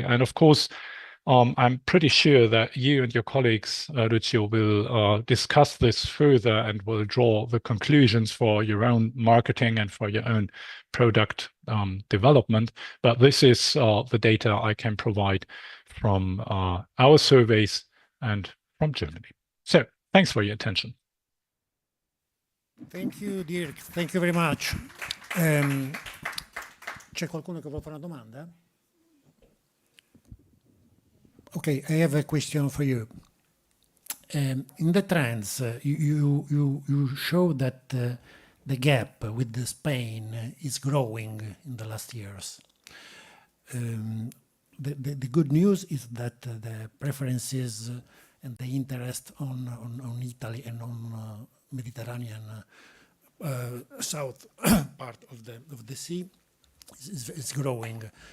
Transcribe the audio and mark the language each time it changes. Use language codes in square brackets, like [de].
[en] And of course, I'm pretty sure that you and your colleagues, Lucio, will discuss this further and will draw the conclusions for your own marketing and for your own product development. But this is the data I can provide from our surveys and from Germany. So thanks for your attention. Thank you, Dirk. Thank you very much. [it] C'è qualcuno che vuole fare una domanda? [en] Okay, I have a question for you. In the trends, you show that the gap with Spain is growing in the last years. The good news is that the preferences and the interest on Italy and on Mediterranean south part of the sea is growing.